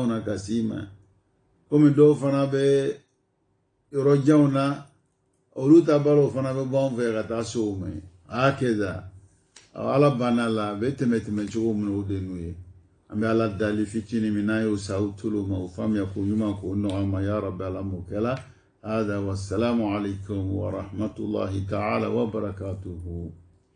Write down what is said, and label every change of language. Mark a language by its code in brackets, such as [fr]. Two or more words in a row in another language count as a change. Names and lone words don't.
[bm] na ka se i ma komi dɔw fana bɛ yɔrɔ janw na olu ta balo fana bɛ bɔ an fɛ ka taa se o ma a y'a kɛ da ala banna la a bɛ tɛmɛ cogo min o de n'u ye an bɛ ala dali fitinin min n'a y'o sa aw tolo ma o faamuya ko ɲuman k'o nɔgɔya ma [ar] يا ربي [bm] ala m'o kɛla hada [ar] والسلام عليكم ورحمة الله تعالى وبركاته